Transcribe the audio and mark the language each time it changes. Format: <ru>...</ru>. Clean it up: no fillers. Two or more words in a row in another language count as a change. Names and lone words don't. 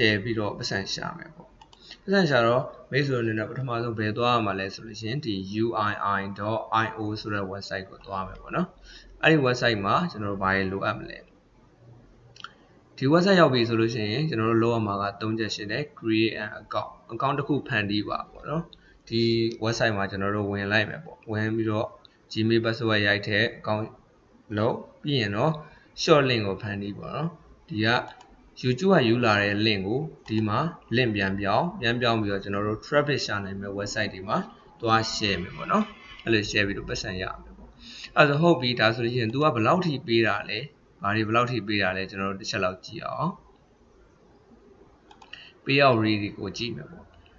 <my>share ပြီးတော့ပတ်စံရှာမယ်ပေါ့ပတ်စံရှာတော့မိတ်ဆွေအနေနဲ့ပထမဆုံးဘယ်သွားရမှာလဲဆိုလို့ရှိရင်ဒီ uii.io ဆိုတဲ့ website ကိုသွားမယ်ပေါ့နော်အဲ့ဒီ website မှာကျွန်တော်တို့ဘာတွေလိုအပ်မလဲဒီ website ရောက်ပြီဆိုလို့ရှိရင်ကျွန်တော်တို့လုပ်ရမှာက3ချက်ရှိတယ်</my> <en>create an account</en> <my>တစ်ခုဖန်တီးပါပေါ့နော်ဒီ website မှာကျွန်တော်တို့ဝင်လိုက် မယ်ပေါ့ဝင်ပြီးတော့ Gmail password ရိုက်တဲ့ account လုပ်ပြီးရင်တော့</my> <en>short link</en> <my>ကိုဖန်တီးပေါ့နော်ဒီက YouTube ကယူလာတဲ့ link ကိုဒီမှာ link ပြန်ပြောင်းပြီးတော့ကျွန်တော်တို့ traffic ရှာနိုင်မဲ့ website တွေမှာသွား share မယ်ပေါ့နော်အဲ့လို share ပြီးတော့ပတ်စံရမယ်ပေါ့အဲ့ဒါဆိုဟုတ်ပြီဒါဆိုလို့ရှိရင် तू ကဘယ်လောက်ထိပေးတာလဲဘာတွေဘယ်လောက်ထိပေးတာလဲကျွန်တော်တို့တစ်ချက်လောက်ကြည့်အောင်</my> <en>payout rate</en> <my>ကိုကြည့်မယ်ပေါ့</my>